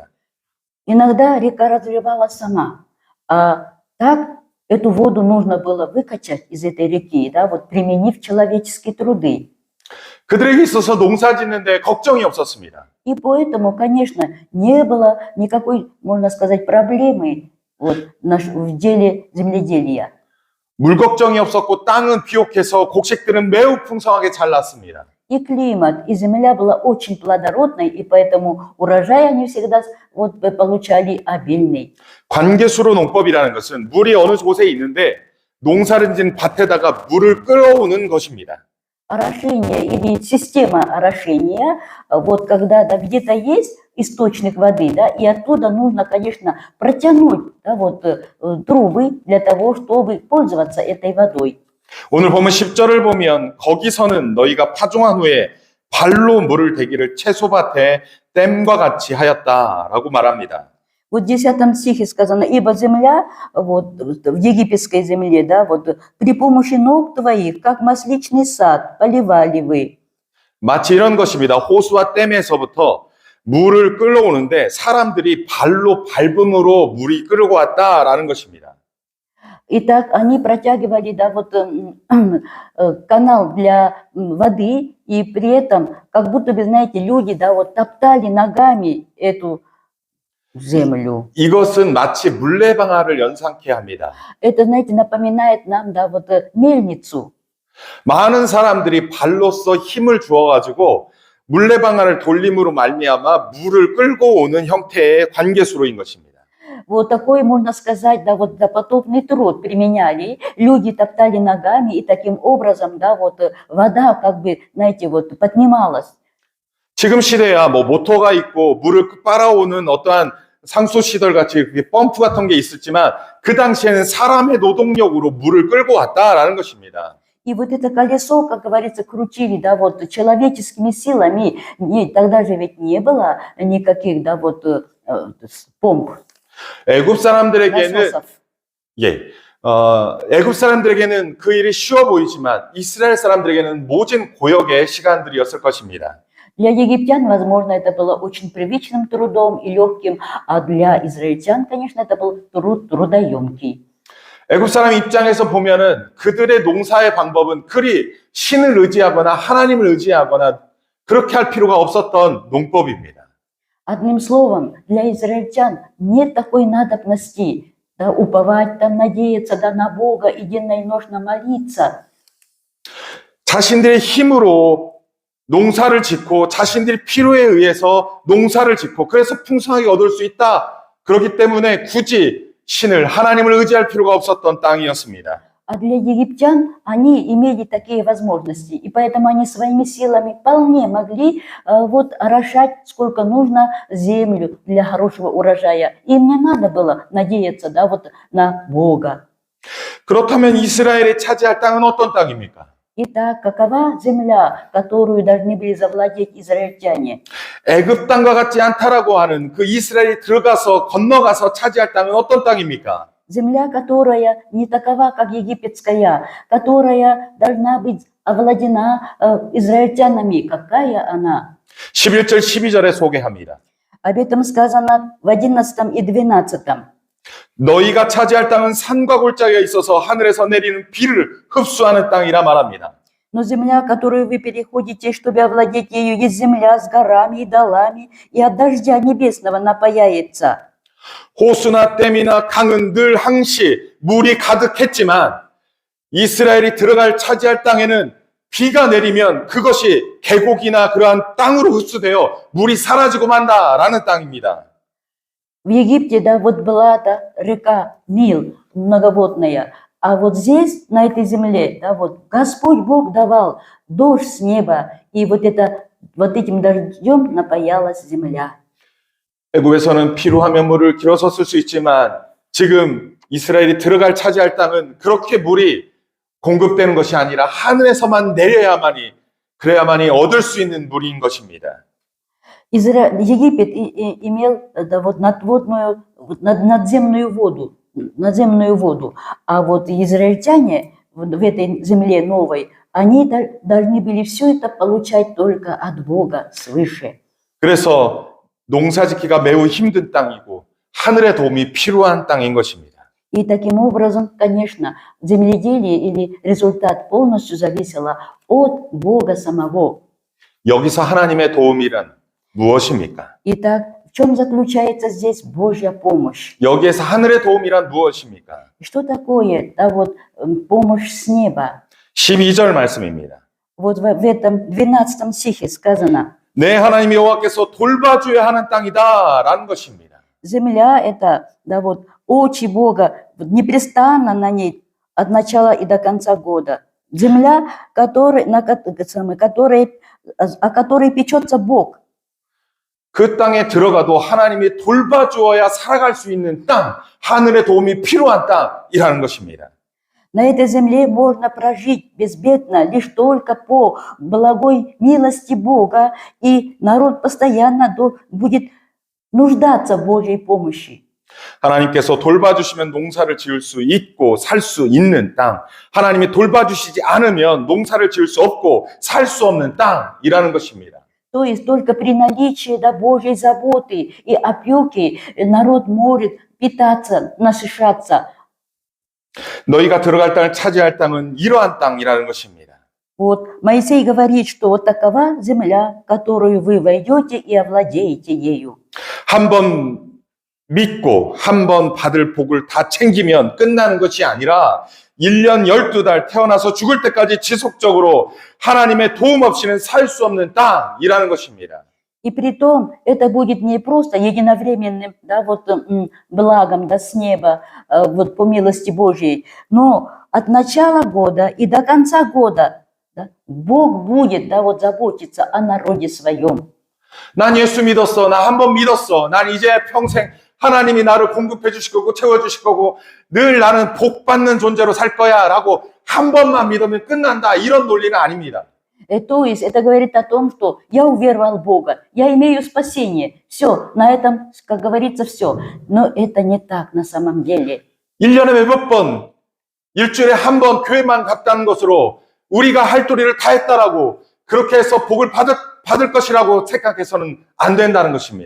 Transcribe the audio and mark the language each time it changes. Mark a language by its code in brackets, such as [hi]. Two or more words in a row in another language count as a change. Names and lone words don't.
[ru] Иногда река разливалась сама, а так эту воду нужно было выкачать из этой реки, применив человеческие труды. [ko] 그들에게 있어서 농사 짓는데 걱정이 없었습니다. [ru] И поэтому, конечно, не было никакой, можно сказать, проблемы в деле земледелия. [ko] 물 걱정이 없었고 땅은 비옥해서 곡식들은 매우 풍성하게 잘 났습니다. [ru] И климат, и земля была очень плодородной, и поэтому урожай они всегда получали обильный. [ko] 관계수로 농법이라는 것은 물이 어느 곳에 있는데 농사를 지은 밭에다가 물을 끌어오는 것입니다. [ru] Орошение или система орошения, вот когда да, где-то есть источник воды, да, и оттуда нужно, конечно, протянуть да, вот, трубы для того, чтобы пользоваться этой водой. [ko] 오늘 보면 10절을 보면 거기서는 너희가 파종한 후에 발로 물을 대기를 채소밭에 댐과 같이 하였다라고 말합니다. [ru] Вот в 10 стихе сказано, ибо земля, вот в египетской земле, да, вот при помощи ног твоих, как масличный сад, поливали вы. [ko] 마치 이런 것입니다. 호수와 댐에서부터 물을 끌어오는데 사람들이 발로 밟음으로 물이 끌고 왔다라는 것입니다. [ru] Итак, они протягивали, да, вот канал для воды, и при этом, как будто бы, знаете, люди, да, вот топтали ногами эту землю. [ko] 이것은 마치 물레방아를 연상케 합니다. [ru] Это, знаете, напоминает нам, да, вот мельницу. [ko] 많은 사람들이 발로써 힘을 주어가지고 물레방아를 돌림으로 말미암아 물을 끌고 오는 형태의 관계수로인 것입니다. [ru] Вот такой, можно сказать, да, вот допотопный труд применяли. Люди топтали ногами, и таким образом, да, вот вода, как бы, знаете, вот поднималась. [ko] 지금 시대야 뭐 모터가 있고 물을 빨아오는 어떠한 상수 시설 같이 펌프 같은 게 있었지만 그 당시에는 사람의 노동력으로 물을 끌고 왔다라는 것입니다. [ru] И вот это колесо, как говорится, крутили, да, вот человеческими силами. Тогда же ведь не было никаких, да, вот помп, [ko] 애굽 사람들에게는 [ru] насосов. [ko] 애굽 사람들에게는 그 일이 쉬워 보이지만 이스라엘 사람들에게는 모진 고역의 시간들이었을 것입니다. [ru] Для египтян, возможно, это было очень привычным трудом и легким, а для израильтян, конечно, это был труд трудоемкий. [ko] 애굽 사람 입장에서 보면은 그들의 농사의 방법은 그리 신을 의지하거나 하나님을 의지하거나 그렇게 할 필요가 없었던 농법입니다. [ru] Одним словом, для израильтян нет такой надобности, да, уповать, там, надеяться, да, на Бога и денно и ношно молиться. [ko] 자신들의 힘으로 농사를 짓고 자신들의 필요에 의해서 농사를 짓고 그래서 풍성하게 얻을 수 있다. 그렇기 때문에 굳이 신을 하나님을 의지할 필요가 없었던 땅이었습니다. [ru] А для египтян они имели такие возможности, и поэтому они своими силами вполне могли вот орошать сколько нужно землю для хорошего урожая. Им не надо было надеяться, да, вот на Бога. [ko] 그렇다면 이스라엘이 차지할 땅은 어떤 땅입니까? [ru] Итак, какова земля, которую должны были завладеть израильтяне? 애굽 땅과 같지 않다라고 하는 그 이스라엘이 들어가서 건너가서 차지할 땅은 어떤 땅입니까? Земля, которая не такова, как египетская, которая должна быть овладена израильтянами. Какая она? [ko] 11절 12절에 소개합니다. [ru] Об этом сказано в 11 и 12. [ko] 너희가 차지할 땅은 산과 골짜기가 있어서 하늘에서 내리는 비를 흡수하는 땅이라 말합니다. [ru] Но земля, которую вы переходите, чтобы овладеть ею, есть земля с горами и долами, и от дождя небесного напаяется. [ko] 호수나 댐이나 강은 늘 항시 물이 가득했지만 이스라엘이 들어갈 차지할 땅에는 비가 내리면 그것이 계곡이나 그러한 땅으로 흡수되어 물이 사라지고 만다라는 땅입니다. [ru] В Египте, да, вот была да, река Нил многоводная, а вот здесь, на этой земле, да, вот Господь Бог давал дождь с неба, и вот этим дождем напаялась земля. [ko] 애굽에서는 필요하면 물을 길어서 쓸 수 있지만 지금 이스라엘이 들어갈 차지할 땅은 그렇게 물이 공급되는 것이 아니라 하늘에서만 내려야만이 그래야만이 얻을 수 있는 물인 것입니다. [ru] Египет имел да, вот надземную воду, а вот израильтяне в этой земле новой, они должны были все это получать только от Бога свыше. [ko] 그래서 농사짓기가 매우 힘든 땅이고 하늘의 도움이 필요한 땅인 것입니다. [ru] И таким образом, конечно, земледелие или результат полностью зависело от Бога самого. [ko] 여기서 하나님의 도움이란 무엇입니까? [ru] Итак, в чем заключается здесь Божья помощь? [ko] 여기에서 하늘의 도움이란 무엇입니까? [ru] Что такое да, вот, помощь с неба? [ko] 12절 말씀입니다. [ru] Вот в этом 12 стихе сказано, [ko] 내 하나님 여호와께서 돌봐줘야 하는 땅이다라는 것입니다. [ru] земля это, да, вот, очи Бога, вот, непрестанно на ней от начала и до конца года. Земля, о которой печется Бог. [ko] 그 땅에 들어가도 하나님이 돌봐주어야 살아갈 수 있는 땅, 하늘의 도움이 필요한 땅이라는 것입니다. [ru] На этой земле можно прожить безбедно лишь только по благой милости Бога, и народ постоянно будет нуждаться в Божьей помощи. [ko] 하나님께서 돌봐주시면 농사를 지을 수 있고 살 수 있는 땅, 하나님이 돌봐주시지 않으면 농사를 지을 수 없고 살 수 없는 땅이라는 것입니다. [ru] То есть только при наличии Божьей заботы и опеки народ может питаться, насыщаться. [ko] 너희가 들어갈 땅을 차지할 땅은 이러한 땅이라는 것입니다. [ru] Вот Моисей говорит, что вот такова земля, которую вы войдете и овладеете ею. [ko] 한번 믿고 한번 받을 복을 다 챙기면 끝나는 것이 아니라 1년 12달 태어나서 죽을 때까지 지속적으로 하나님의 도움 없이는 살 수 없는 땅이라는 것입니다. [ru] И притом это будет не просто единовременным, благом, с неба, по милости Божьей, но от начала года и до конца года, Бог будет, заботиться о народе своем. [ko] 난 예수 믿었어. 나 한 번 믿었어. 난 이제 평생 하나님이 나를 공급해 주실 거고 채워 주실 거고 늘 나는 복 받는 존재로 살 거야 라고 한 번만 믿으면 끝난다. 이런 논리는 아닙니다. [ru] То есть это говорит о том, что я уверовал в Бога, я имею спасение. Все, на этом, как говорится, все. Но это не так на самом деле. [ko] 1년에 몇몇 번, 일주일에 한 번 교회만 갔다는 것으로 우리가 할 도리를 다 했다라고 그렇게 해서 복을 받을 것이라고 생각해서는 안 된다는 것입니다.